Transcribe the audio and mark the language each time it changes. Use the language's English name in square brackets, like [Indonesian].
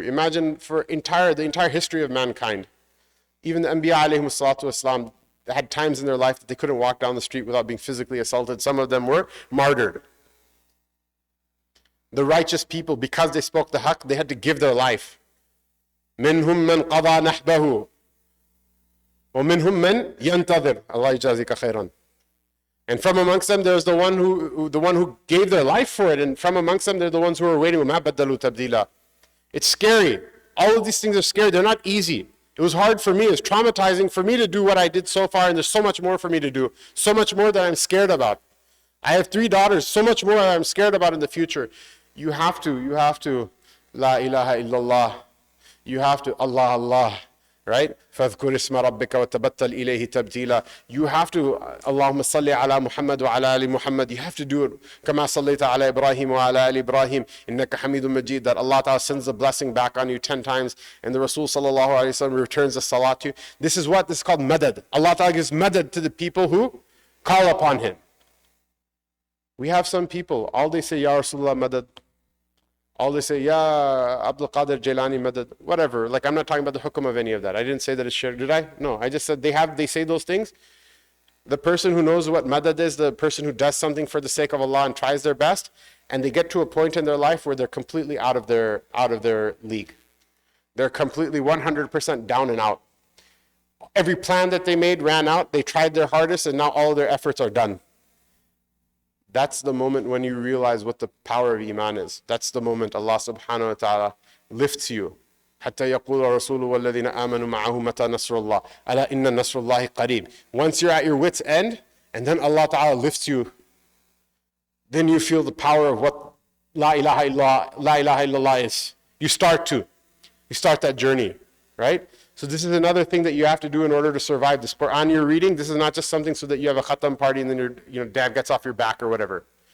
[English] Imagine for the entire history of mankind. Even the Anbiya alayhimu salatu wasalam had times in their life that they couldn't walk down the street without being physically assaulted. Some of them were martyred. The righteous people, because they spoke the haqq, they had to give their life. [Arabic] مِنْهُمْ مَنْ قَضَى نَحْبَهُ وَمِنْهُمْ مَنْ يَنْتَظِرُ Allah yajazika khairan. [English] And from amongst them, there's the one who gave their life for it. And from amongst them, they're the ones who are waiting. [Arabic] وَمَا بَدَّلُوا تَبْدِيلًا. [English] It's scary. All of these things are scary. They're not easy. It was hard for me. It's traumatizing for me to do what I did so far, and there's so much more for me to do. So much more that I'm scared about. I have 3 daughters, so much more that I'm scared about in the future. You have to, La ilaha illallah. You have to, Allah, Allah. Right? [Arabic] فَاذْكُرِ اسْمَ رَبِّكَ وَتَبَتَّلْ إِلَيْهِ تَبْتِيلًا. [English] You have to, [Arabic] اللهم صل على محمد وعلى آل محمد. [English] You have to do it. [Arabic] كما صليت على إبراهيم وعلى آل إبراهيم إنك حميد مجيد. [English] That Allah Ta'ala sends the blessing back on you 10 times. And the Rasul sallallahu alayhi wa sallam returns the salat to you. This is what? This is called madad. Allah Ta'ala gives madad to the people who call upon Him. We have some people, all they say, Ya Rasulullah madad. All they say, Ya Abdul Qadir Jailani madad, whatever. Like, I'm not talking about the hukum of any of that. I didn't say that it's shirk, did I? No, I just said they say those things. The person who knows what madad is, the person who does something for the sake of Allah and tries their best, and they get to a point in their life where they're completely out of their league. They're completely 100% down and out. Every plan that they made ran out. They tried their hardest, and now all their efforts are done. That's the moment when you realize what the power of Iman is. That's the moment Allah subhanahu wa ta'ala lifts you. [Arabic] حتى يقول الرسول والذين آمنوا معه متى نصر الله ألا إن نصر الله قريب. [English] Once you're at your wit's end, and then Allah ta'ala lifts you, then you feel the power of what La ilaha illallah is. You start that journey, right? So this is another thing that you have to do in order to survive. This Quran you're reading, this is not just something so that you have a khatam party and then your dad gets off your back or whatever.